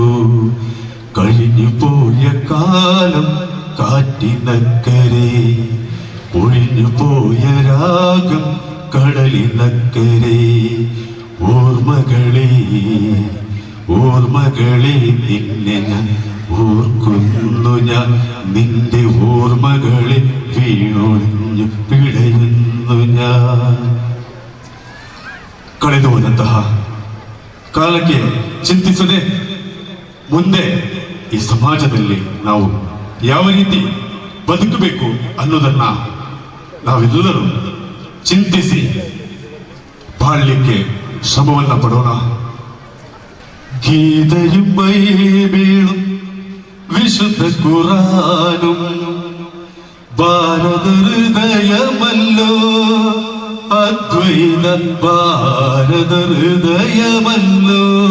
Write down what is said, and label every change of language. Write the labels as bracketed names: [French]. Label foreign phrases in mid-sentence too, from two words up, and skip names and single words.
[Malayalam] കഴിഞ്ഞു പോയ കാലം കാറ്റിനക്കരെ, ഒഴിഞ്ഞു പോയ രാഗം കടലിനക്കരെ, ഓർമ്മകളെ ഓർമ്മകളെ നിന്നെ ഞാൻ ഓർക്കുന്നു, ഞാൻ നിന്റെ ഓർമ്മകളെ വീണൊഴിഞ്ഞു പിടയുന്നു ഞാൻ. [Kannada] ಕಳೆದು ಹೋದಂತಹ ಕಾಲಕ್ಕೆ ಚಿಂತಿಸದೆ ಮುಂದೆ ಈ ಸಮಾಜದಲ್ಲಿ ನಾವು ಯಾವ ರೀತಿ ಬದುಕಬೇಕು ಅನ್ನೋದನ್ನ ನಾವೆಲ್ಲರೂ ಚಿಂತಿಸಿ ಬಾಳ್ಲಿಕ್ಕೆ ಶ್ರಮವನ್ನ ಪಡೋಣ. [Malayalam] ഗീതയും ബൈബിളും വിശുദ്ധ ഖുറാനും ഭാരത ഹൃദയമല്ലോ, അദ്വൈത ഭാരത ഹൃദയമല്ലോ.